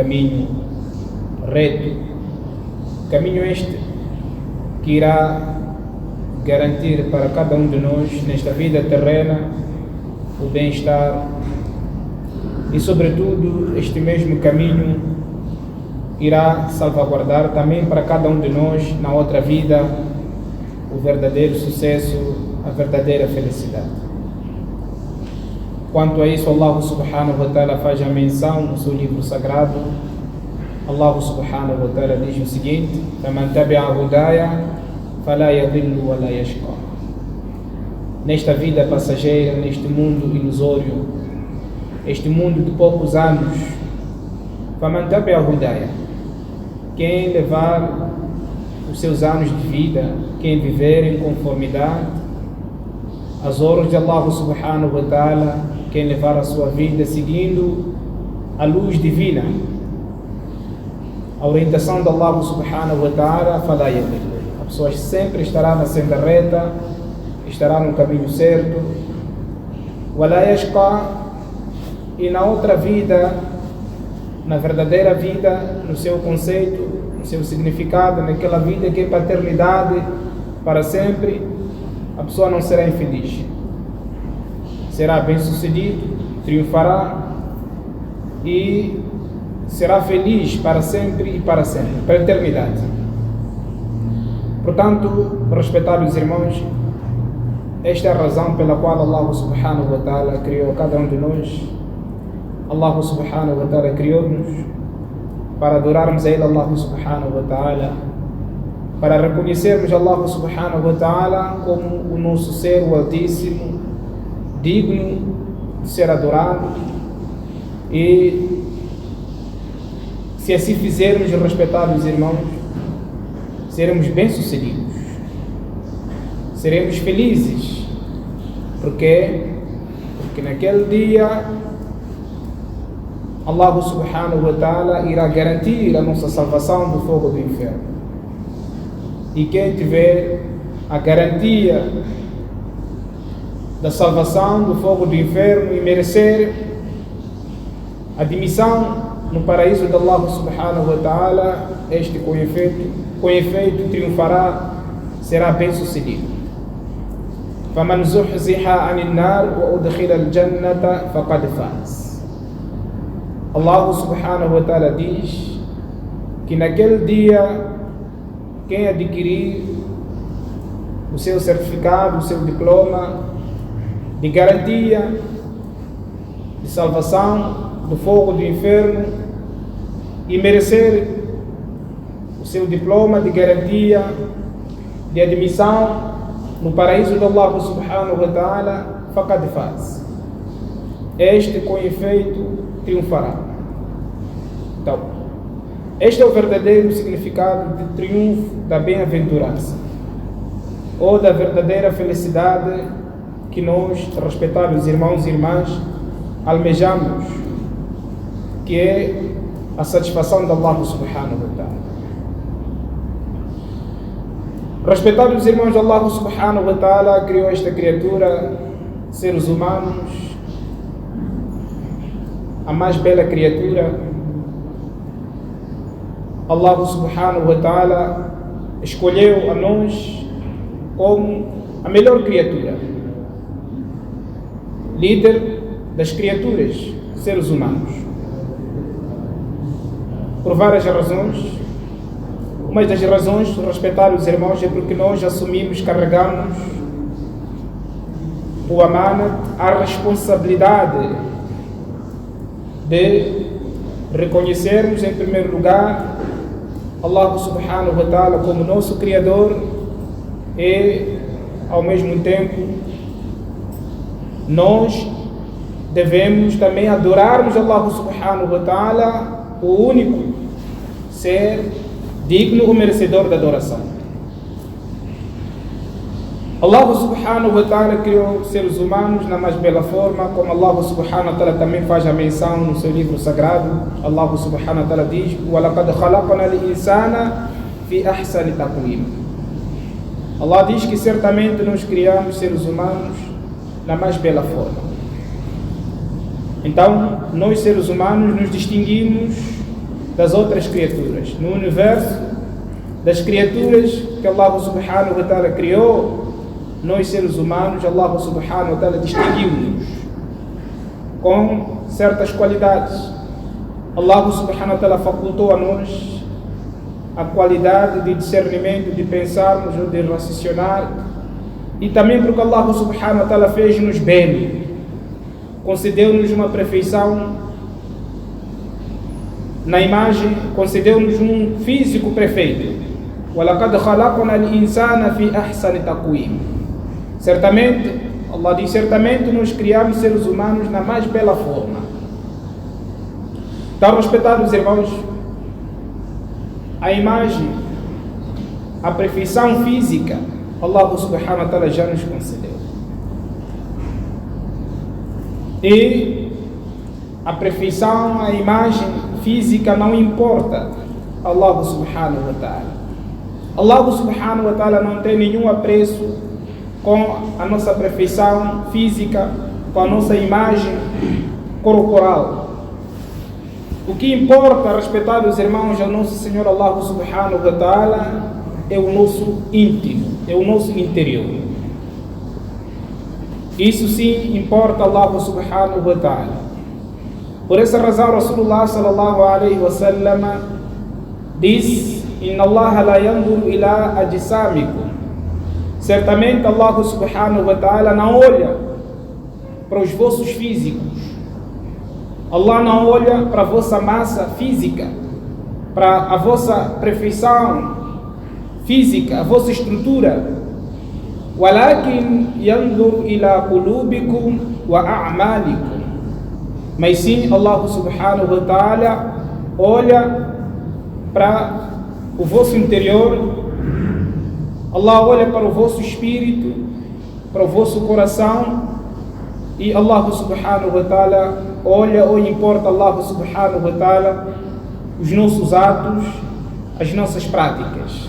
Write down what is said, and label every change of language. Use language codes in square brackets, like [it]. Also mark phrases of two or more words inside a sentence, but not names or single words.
[pt] caminho reto, caminho este que irá garantir para cada um de nós nesta vida terrena o bem-estar e sobretudo este mesmo caminho irá salvaguardar também para cada um de nós na outra vida o verdadeiro sucesso, a verdadeira felicidade. Quanto a isso, [ar] الله سبحانه وتعالى [pt] faz a menção no seu livro sagrado. [ar] الله سبحانه وتعالى [pt] diz o seguinte: [ar] فَمَنْ تَبِعَ هُدَايَ فَلَا يَضِلُّ وَلَا يَشْقَى. [pt] Nesta vida passageira, neste mundo ilusório, este mundo de poucos anos, [ar] فَمَنْ تَبِعَ هُدَايَ, [pt] quem levar os seus anos de vida, quem viver em conformidade às ordens de [ar] الله سبحانه وتعالى, [pt] quem levar a sua vida seguindo a luz divina, a orientação de [ar] الله سبحانه وتعالى, فلا يضل. [pt] A pessoa sempre estará na senda reta, estará no caminho certo. [ar] ولا يشقى, [pt] e na outra vida, na verdadeira vida, no seu conceito, no seu significado, naquela vida que é para a eternidade, para sempre, a pessoa não será infeliz. Será bem-sucedido, triunfará e será feliz para sempre e para sempre, para a eternidade. Portanto, respeitáveis irmãos, esta é a razão pela qual [ar] الله سبحانه وتعالى [pt] criou cada um de nós. [ar] الله سبحانه وتعالى [pt] criou-nos para adorarmos a Ele, [ar] الله سبحانه وتعالى, [pt] para reconhecermos [ar] الله سبحانه وتعالى [pt] como o nosso ser, o Altíssimo, digno de ser adorado, e se assim fizermos, respeitáveis irmãos, seremos bem-sucedidos, seremos felizes. Porque naquele dia [ar] الله سبحانه وتعالى [pt] irá garantir a nossa salvação do fogo do inferno. E quem tiver a garantia da salvação do fogo do inferno e merecer admissão no paraíso de [ar] الله سبحانه وتعالى, [pt] este com efeito triunfará, será bem sucedido. [ar] فَمَنْ زُحْزِحَ عَنِ النَّارِ وَأُدْخِلَ الْجَنَّةَ فَقَدْ فَازَ. الله سبحانه وتعالى [pt] diz que naquele dia quem adquirir o seu certificado, o seu diploma de garantia de salvação do fogo do inferno e merecer o seu diploma de garantia de admissão no paraíso de [ar] الله سبحانه وتعالى, فقد فاز. [pt] Este com efeito triunfará. Então, este é o verdadeiro significado de triunfo da bem-aventurança ou da verdadeira felicidade que nós, respeitáveis irmãos e irmãs, almejamos, que é a satisfação de [ar] الله سبحانه وتعالى. [pt] Respeitados irmãos, [ar] الله سبحانه وتعالى [pt] criou esta criatura, seres humanos, a mais bela criatura. [ar] الله سبحانه وتعالى [pt] escolheu a nós como a melhor criatura, líder das criaturas, seres humanos, por várias razões. Uma das razões, respeitar os irmãos, é porque nós assumimos, carregamos o amana, a responsabilidade de reconhecermos em primeiro lugar [ar] الله سبحانه وتعالى [pt] como nosso Criador e ao mesmo tempo nós devemos também adorarmos [ar] الله سبحانه وتعالى, [pt] o único ser digno ou merecedor da adoração. [ar] الله سبحانه وتعالى [pt] criou seres humanos na mais bela forma, como [ar] الله سبحانه وتعالى [pt] também faz a menção no seu livro sagrado. [ar] الله سبحانه وتعالى diz: وَلَقَدْ خَلَقْنَا الْإِنسَانَ فِي أَحْسَنِ تَقْوِيمٍ. [pt] Allah diz que certamente nós criamos seres humanos na mais bela forma. Então, nós seres humanos nos distinguimos das outras criaturas. No universo das criaturas que [ar] الله سبحانه وتعالى [pt] criou, nós seres humanos, [ar] الله سبحانه وتعالى [pt] distinguiu-nos com certas qualidades. [ar] الله سبحانه وتعالى [pt] facultou a nós a qualidade de discernimento, de pensarmos ou de raciocinar, e também porque [ar] الله سبحانه وتعالى [pt] fez-nos bem, concedeu-nos uma perfeição na imagem, concedeu-nos um físico perfeito. [ar] وَلَقَدْ خَلَقْنَا الْإِنسَانَ فِي أَحْسَنِ تَقْوِيمٍ. [pt] Certamente, Allah diz, certamente nós criamos seres humanos na mais bela forma. Então, respeitados irmãos, a imagem, a perfeição física, [ar] الله سبحانه وتعالى [pt] já nos concedeu. E a perfeição, a imagem física não importa a [ar] الله سبحانه وتعالى. الله سبحانه وتعالى [pt] não tem nenhum apreço com a nossa perfeição física, com a nossa imagem corporal. O que importa, respeitados irmãos, ao nosso Senhor [ar] الله سبحانه وتعالى [pt] é o nosso íntimo, é o nosso interior. Isso sim importa a [ar] الله سبحانه وتعالى. [pt] Por essa razão, [ar] رسول الله صلى الله عليه وسلم diz: إن الله لا ينظر إلى أجسامكم. [pt] Certamente [ar] الله سبحانه وتعالى [pt] não olha para os vossos físicos. Allah não olha para a vossa massa física, para a vossa perfeição física, a vossa estrutura. [ar] ولكن ينظر إلى قلوبكم وأعمالكم. [pt] Mas sim, [ar] الله سبحانه وتعالى [pt] olha para o vosso interior, Allah olha para o vosso espírito, para o vosso coração, e [ar] الله سبحانه وتعالى [pt] olha ou importa [ar] الله سبحانه وتعالى [pt] os nossos atos, as nossas práticas.